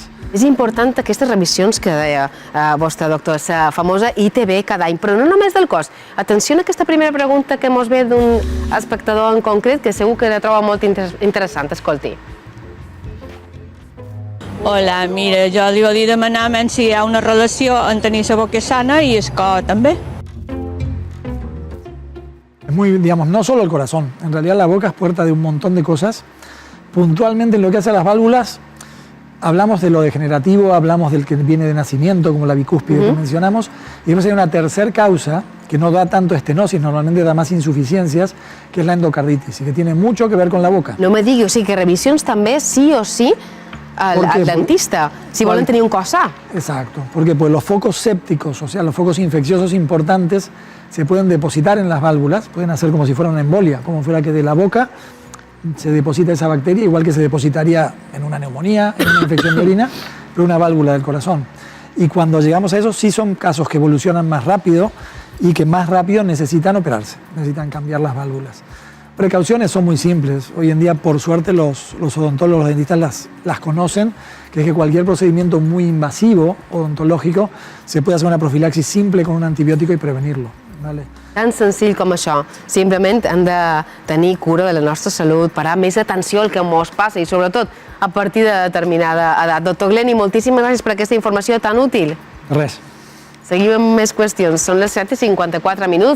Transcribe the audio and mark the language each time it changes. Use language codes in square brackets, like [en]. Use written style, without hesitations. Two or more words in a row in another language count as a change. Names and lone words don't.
[ca] És important aquestes revisions que deia vostre doctor, la famosa ITB cada any, però no només del cos. Atenció a aquesta primera pregunta que mos ve d'un espectador en concret que segur que la troba molt interessant. Escolti. Hola, mira, jo li volia demanar si hi ha una relació en tenir la boca sana i el cor també. [es] Es muy, digamos, no solo el corazón, en realidad la boca es puerta de un montón de cosas. Puntualmente en lo que hace a las válvulas, hablamos de lo degenerativo, hablamos del que viene de nacimiento, como la bicúspide que mencionamos, y después hay una tercera causa que no da tanto estenosis, normalmente da más insuficiencias, que es la endocarditis, y que tiene mucho que ver con la boca. [ca] No me digui, o sigui que revisions també sí o sí al dentista, si volen tenir un cos sa. [es] Exacto, porque pues, los focos sépticos, o sea, los focos infecciosos importantes, se pueden depositar en las válvulas, pueden hacer como si fuera una embolia, como fuera que de la boca se deposita esa bacteria, igual que se depositaría en una neumonía, en una infección de orina, pero una válvula del corazón. Y cuando llegamos a eso, sí son casos que evolucionan más rápido y que más rápido necesitan operarse, necesitan cambiar las válvulas. Precauciones son muy simples. Hoy en día, por suerte, los odontólogos, los dentistas las conocen, que es que cualquier procedimiento muy invasivo odontológico se puede hacer una profilaxis simple con un antibiótico y prevenirlo. ¿Vale? [ca] Tan senzill com això. Simplement hem de tenir cura de la nostra salut, parar més atenció al que ens passa i sobretot a partir de determinada edat. Doctor Gleni, moltíssimes gràcies per aquesta informació tan útil. Res. Seguim amb més qüestions. Són les 7:54 minuts.